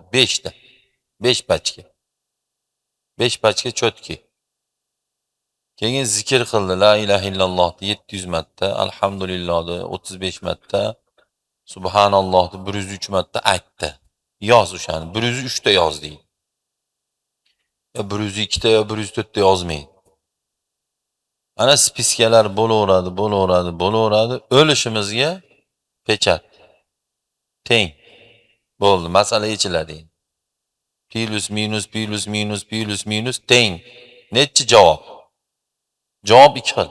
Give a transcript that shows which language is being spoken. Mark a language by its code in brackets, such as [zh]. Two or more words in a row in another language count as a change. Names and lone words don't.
[uz] 5 ta. 5 pachka. 5 pachka chotki. Keyin zikr qildi, [ar] لا إله إلا الله [uz] 700 marta, alhamdulillah 35 marta, subhanalloh 103 marta aytdi. Yoz o'shani, 103 ta yoz deydi. Ya 102 ta, ya 104 ta yozmaydi. Ana spiskalar bo'laveradi. O'lishimizga pechat. Teng. Bo'ldi, masala yechiladi. Plus minus teng. Nechi javob? Javob ikki xil.